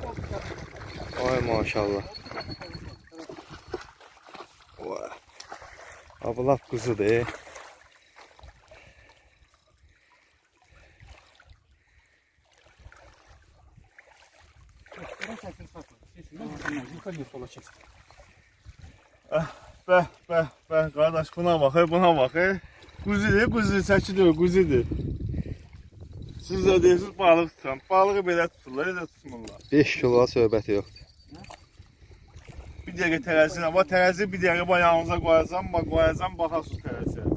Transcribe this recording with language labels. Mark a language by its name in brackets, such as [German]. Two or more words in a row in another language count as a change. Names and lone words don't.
[Azerbaijani] Ay maşallah. Vay. [Turkish] Abi laf kuzudur. Yukarıya sola çeksin. [Azerbaijani] Bəh, qardaş buna bax, buna bax. Quzudur, çəkilir, quzudur. Siz də deyirsiniz balıq tutan. Balığı belə tuturlar, elə tutmurlar. 5 kilo söhbəti yoxdur. Bir dəqiqə tərəzinə, bax tərəzi bir dəqiqə bayağınıza qoyacam, bax qoyacam, baxasınız tərəziyə.